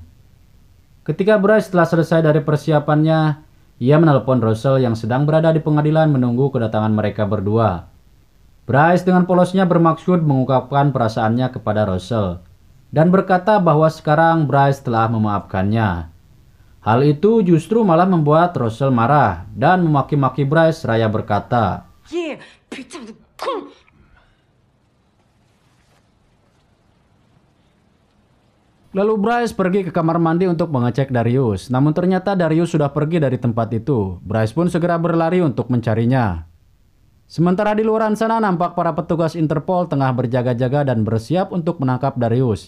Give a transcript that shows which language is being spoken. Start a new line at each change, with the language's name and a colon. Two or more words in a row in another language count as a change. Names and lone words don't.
Indonesian: Ketika Bryce telah selesai dari persiapannya, ia menelpon Russell yang sedang berada di pengadilan menunggu kedatangan mereka berdua. Bryce dengan polosnya bermaksud mengungkapkan perasaannya kepada Russell dan berkata bahwa sekarang Bryce telah memaafkannya. Hal itu justru malah membuat Russell marah dan memaki-maki Bryce seraya berkata,
French: Yeah, putain de con!
Indonesian: Lalu Bryce pergi ke kamar mandi untuk mengecek Darius. Namun ternyata Darius sudah pergi dari tempat itu. Bryce pun segera berlari untuk mencarinya. Sementara di luar sana nampak para petugas Interpol tengah berjaga-jaga dan bersiap untuk menangkap Darius.